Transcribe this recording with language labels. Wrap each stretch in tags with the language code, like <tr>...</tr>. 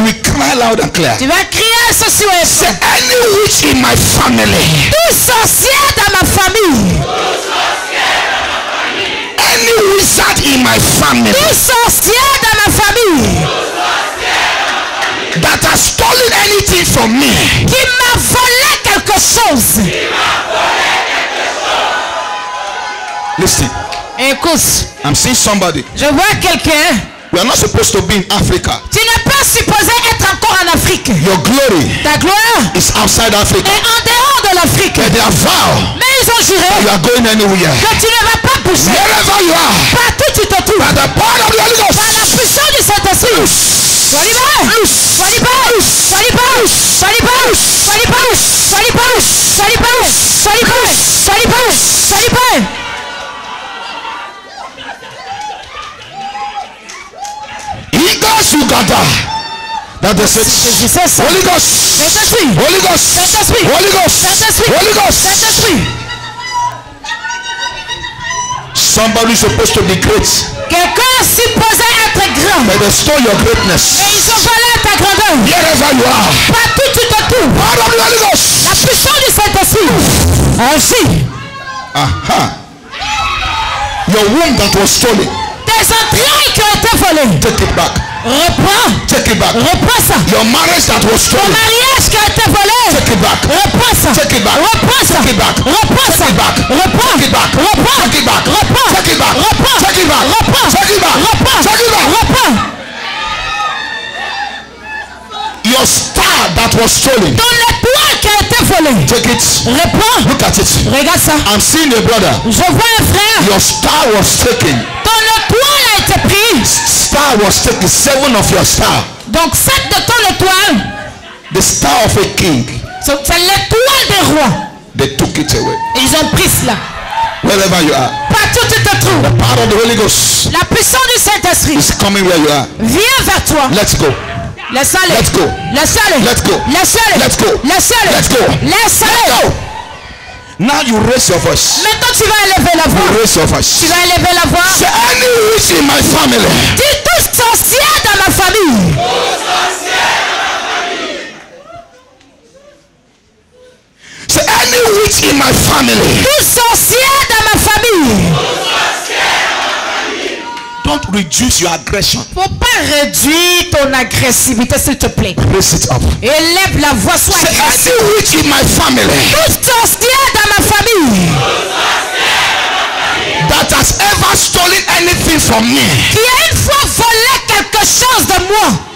<en>You will cry loud and clear.</en> <fr>Tu vas crier ceci au</fr> <en>Say, any witch in my family.</en> <fr>Tout sorcier dans ma famille.</fr> <en>Any wizard in my family.</en> <fr>Tout sorcier dans ma famille.</fr> <en>That has stolen anything from me.</en> <fr>Qui m'a volé quelque chose.</fr> <en>Listen.</en> <fr>Écoute.</fr> <en>I'm seeing somebody.</en> <fr>Je vois quelqu'un.</fr> <en>We are not supposed to be in Africa.</en> <fr>Tu n'es pas supposé être encore en Afrique.</fr> <en>Your glory</en> <fr>Ta gloire</fr> <en>is outside Africa.</en> <fr>est en dehors de l'Afrique.</fr> <en>But they have vowed</en> <fr>Mais ils ont juré</fr> <en>you are going anywhere.</en> <fr>que tu ne vas pas bouger.</fr> <en>Wherever you are.</en> <fr>Partout tu te trouves.</fr> <en>By the power of the Holy Ghost.</en> <fr>Par la puissance du Saint-Esprit. Sois libéré. Sois libéré. Sois libéré. Sois libéré. Sois libéré. Sois libéré. Sois libéré. Sois libéré. Sois libéré. Sois libéré.</fr> <en>Uganda. That is it. Holy Ghost.</en> <fr>Saint-Esprit.</fr> <en>Holy Ghost.</en> <fr>Saint-Esprit.</fr> <en>Holy Ghost.</en> <fr>Saint-Esprit.</fr> <en>Holy Ghost.</en> <fr>Saint-Esprit.</fr> <en>Somebody is supposed to be great.</en> <fr>Quelqu'un est supposé être grand.</fr> <en>But they stole your greatness.</en> <fr>Mais ils ont volé ta grandeur.</fr> <en>Wherever you are.</en> <fr>Partout tu te trouves.</fr> <en>Power of the Holy Ghost.</en> <fr>La puissance du Saint-Esprit. Ainsi.</fr> <en>Your womb that was stolen.</en> <fr>Tes entrailles qui ont été volées.</fr> <en>Take it back.</en> <fr>Reprends.</fr> <en>Take it back.</en> <fr>Reprends ça.</fr> <en>Your marriage that was</en> <fr>Ton</fr> <en>stolen.</en> <fr>mariage qui a été volé.</fr> <en>Take it back.</en> <fr>Reprends ça.</fr> <en>Take it back.</en> <fr>Reprends ça.</fr> <en>Take it back.</en> <fr>Reprends ça.</fr> <en>Take it back.</en> <fr>Reprends.</fr> <en>Take it back.</en> <fr>Reprends.</fr> <en>Take it back.</en> <fr>Reprends.</fr> <en>Take it back.</en> <fr>Reprends.</fr> <en>Take it back.</en> <fr>Reprends.</fr> <en>Take it back.</en> <fr>Reprends.</fr> <en>Take it back.</en> <fr>Reprends.</fr> <en>Your star that was stolen.</en> <fr>Ton étoile qui a été volée.</fr> <en>Take it.</en> <fr>Reprends.</fr> <en>Look at it.</en> <fr>Regarde ça.</fr> <en>I'm seeing a brother.</en> <fr>Je vois un frère.</fr> <en>Your star was taken.</en> <fr>Ton étoile a été prise.</fr> <en>Star was taken. 7 of your star.</en> <fr>Donc 7 de ton étoile.</fr> <en>The star of a king.</en> <fr>C'est l'étoile des rois.</fr> <en>They took it away.</en> <fr>Ils ont pris cela.</fr> <en>Wherever you are.</en> <fr>Partout tu te trouves.</fr> <en>The power of the Holy Ghost</en> <fr>La puissance du Saint-Esprit</fr> <en>is coming where you are.</en> <fr>vient vers toi.</fr> <en>Let's go.</en> <fr>Laisse aller.</fr> <en>Let's go.</en> <fr>Laisse aller.</fr> <en>Let's go.</en> <fr>Laisse aller.</fr> <en>Let's go.</en> <fr>Laisse aller.</fr> <en>Let's go.</en> <fr>Laisse aller.</fr> <en>Go. Now you raise your voice.</en> <fr>Maintenant tu vas élever la voix.</fr> <en>You raise your voice.</en> <fr>Tu vas élever la voix.</fr> <en>Say, any witch in my family.</en> <fr>Dis tout sorcier dans ma famille.</fr> <en>Say, any witch in my family.</en> <fr>Tout sorcier dans ma famille.</fr> <en>Don't reduce your aggression.</en> <fr>Faut pas réduire ton agressivité s'il te plaît.</fr> <en>Raise it up.</en> <fr>Élève la voix, sois</fr> <en>Say,</en> <fr>agressif.</fr> <en>any witch in my family.</en> <fr>Tout sorcier dans ma famille.</fr> <en>That has ever stolen anything from me.</en> <fr>Qui a une fois volé quelque chose de moi.</fr>